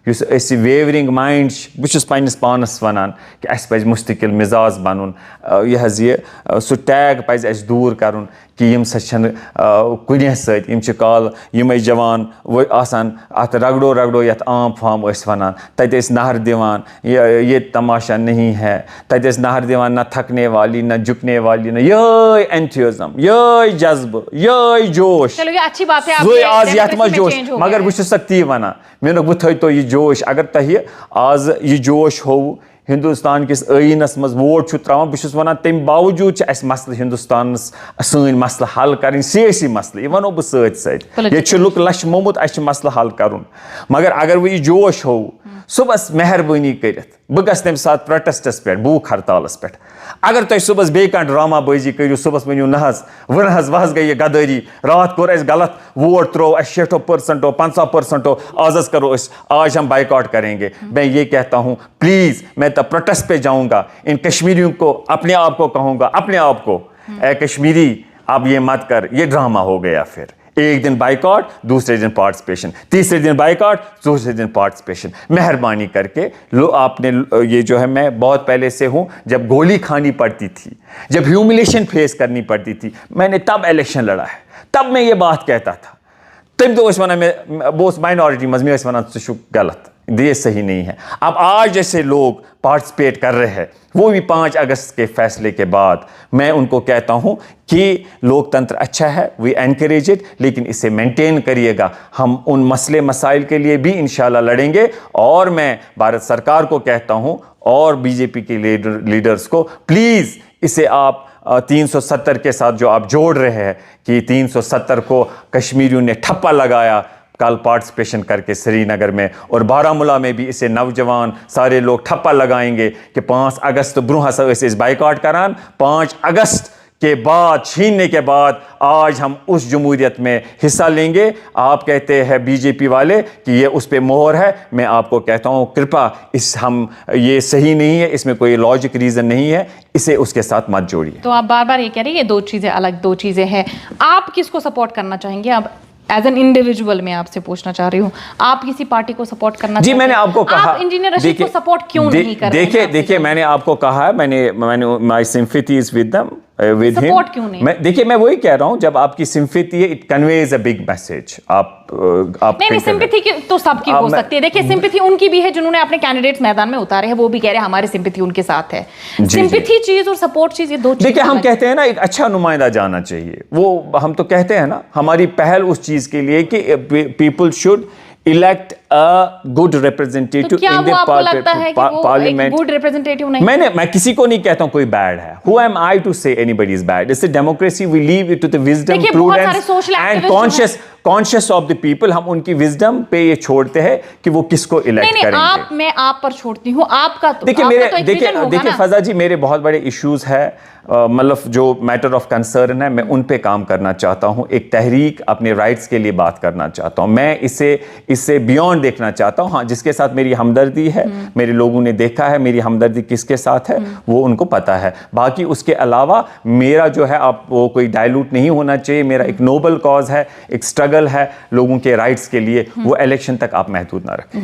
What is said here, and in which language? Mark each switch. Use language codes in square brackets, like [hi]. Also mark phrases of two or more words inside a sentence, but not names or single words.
[ks] یُس أسۍ ویورِنٛگ مایِنٛڈ چھِ بہٕ چھُس پنٛنِس پانَس وَنان کہِ اَسہِ پَزِ مُستقل مِزاز بَنُن یہِ حظ یہِ سُہ ٹیگ پَزِ اَسہِ دوٗر کَرُن کہِ یِم سا چھَنہٕ کُنہِ سۭتۍ یِم چھِ کالہٕ یِمَے جوان آسان اَتھ رگڑو رگڑو یَتھ عام فام ٲسۍ وَنان تَتہِ ٲسۍ نہر دِوان [ur] یہ تماشا نہیں ہے [ks] تَتہِ ٲسۍ نہر دِوان [ur] نہ تھکنے والی نہ جھکنے والی [ks] نہ یہے اینتھیوزم یہے جذبہٕ یہے جوش سُے آز یَتھ منٛز جوش مگر بہٕ چھُس سا تی وَنان مےٚ ووٚنُکھ بہٕ تھٲیتو یہِ جوش اگر تۄہہِ آز یہِ جوش ہووُ ہندوستان کِس ٲییٖنَس منٛز ووٹ چھُ ترٛاوان بہٕ چھُس وَنان تَمہِ باوجوٗد چھِ اَسہِ مسلہٕ ہندوستانَس سٲنۍ مسلہٕ حل کَرٕنۍ سیٲسی مسلہٕ یہِ وَنو بہٕ سۭتۍ سۭتۍ ییٚتہِ چھُ لُکھ لَچھِ موٚمُت اَسہِ چھُ مسلہٕ حل کَرُن مگر اگر وۄنۍ یہِ جوش ہووُ صُبحس مہربٲنی کٔرِتھ بہٕ گژھٕ تَمہِ ساتہٕ پروٹیسٹس پٮ۪ٹھ بھوٗک ہڑتالَس پٮ۪ٹھ اگر تُہۍ صُبحس بیٚیہِ کانٛہہ ڈرٛاما بٲزی کٔرِو صُبحس ؤنِو نہ حظ وۄنۍ حظ وۄنۍ حظ گٔے یہِ غدٲری راتھ کوٚر اَسہِ غلط ووٹ ترٛوو اَسہِ 60% 50% آز حظ کرو أسۍ [ur] آج ہم بائیکاٹ کریں گے میں یہ کہتا ہوں پلیز میں تب پروٹیسٹ پہ جاؤں گا ان کشمیریوں کو اپنے آپ کو کہوں گا اپنے آپ کو اے کشمیری اب یہ مت کر یہ ڈرامہ ہو گیا پھر ایک دن بائیکاٹ دوسرے دن پارٹیسپیشن تیسرے دن بائیکاٹ دوسرے دن پارٹیسپیشن مہربانی کر کے آپ نے یہ جو ہے میں بہت پہلے سے ہوں جب گولی کھانی پڑتی تھی جب ہیوملیشن فیس کرنی پڑتی تھی میں نے تب الیکشن لڑا ہے تب میں یہ بات کہتا تھا تم تو ونان [ks] میں بہت اوس مائنارٹی منٛز مےٚ ٲسۍ وَنان ژٕ چھُکھ غلط [ur] یہ صحیح نہیں ہے اب آج جیسے لوگ پارٹیسپیٹ کر رہے ہیں وہ بھی 5 اگست کے فیصلے کے بعد میں ان کو کہتا ہوں کہ لوکتنتر اچھا ہے [en] we encourage it [ur] لیکن اسے مینٹین کریے گا ہم ان مسئلے مسائل کے لیے بھی انشاءاللہ لڑیں گے اور میں بھارت سرکار کو کہتا ہوں اور بی جے پی کے لیڈرز کو پلیز اسے آپ 370 کے ساتھ جو آپ جوڑ رہے ہیں کہ 370 کو کشمیریوں نے ٹھپا لگایا کل پارٹیسپیشن کر کے سری نگر میں اور بارہمولہ میں بھی اسے نوجوان سارے لوگ ٹھپا لگائیں گے کہ 5 اگست [ks] برونٛہہ ہسا ٲسۍ أسۍ بائیکاٹ کران [ur] 5 اگست کے بعد چھیننے کے بعد آج ہم اس جمہوریت میں حصہ لیں گے آپ کہتے ہیں بی جے پی والے کہ یہ اس پہ مہر ہے میں آپ کو کہتا ہوں کرپا یہ صحیح نہیں ہے اس میں کوئی [en] logic reason [ur] نہیں ہے اسے اس کے ساتھ مت جوڑیے تو آپ بار بار یہ کہہ رہے ہیں یہ 2 چیزیں الگ 2 چیزیں ہیں آپ کس کو سپورٹ کرنا چاہیں گے اب [en] as an individual [ur] میں آپ سے پوچھنا چاہ رہی ہوں آپ کسی پارٹی کو سپورٹ کرنا چاہتے ہیں میں نے آپ کو کہا آپ انجینئر رشید کو سپورٹ کیوں نہیں کر رہے ہیں دیکھیے میں نے آپ کو کہا ہے میں نے [en] my sympathy is with them with him. [ur] سپورٹ کیوں نہیں دیکھیے میں وہی کہہ رہا ہوں جب آپ کی سمپیتھی ہے [en] it conveys a big message [ur] آپ نہیں سمپیتھی کی تو سب کی ہو سکتی ہے دیکھیے سمپیتھی ان کی بھی ہے جنہوں نے اپنے کینڈیڈیٹس میدان میں اتارے ہیں وہ بھی کہہ رہے ہیں ہماری سمپیتھی ان کے ساتھ ہے سمپیتھی چیز اور سپورٹ چیز یہ 2 چیز دیکھیے ہم کہتے ہیں نا ایک اچھا نمائندہ جانا چاہیے وہ ہم تو کہتے ہیں نا ہماری پہل اس چیز کے لیے کہ [en] people should elect a good representative in the parliament. good representative [ur] نہیں میں کسی کو نہیں کہتا ہوں کوئی bad ہے. [en] Who am I to say anybody is bad? It's a democracy. We leave it to the wisdom, prudence and conscious of the people. [ur] ہم ان کی wisdom پہ یہ چھوڑتے ہیں کہ وہ کس کو elect کریں گے. میں آپ پر چھوڑتی ہوں آپ کا تو دیکھیے فضا جی میرے بہت بڑے ایشوز ہے مطلب جو [en] matter of concern [ur] ہے میں ان پہ کام کرنا چاہتا ہوں ایک تحریک اپنے رائٹس کے لیے بات کرنا چاہتا ہوں میں اس سے بیونڈ دیکھنا چاہتا ہوں ہاں جس کے ساتھ میری ہمدردی ہے میرے لوگوں نے دیکھا ہے میری ہمدردی کس کے ساتھ ہے وہ ان کو پتہ ہے باقی اس کے علاوہ میرا جو ہے آپ وہ کوئی ڈائلوٹ نہیں ہونا چاہیے میرا ایک نوبل کاز ہے ایک اسٹرگل ہے لوگوں کے رائٹس کے لیے وہ الیکشن تک آپ محدود نہ رکھیں.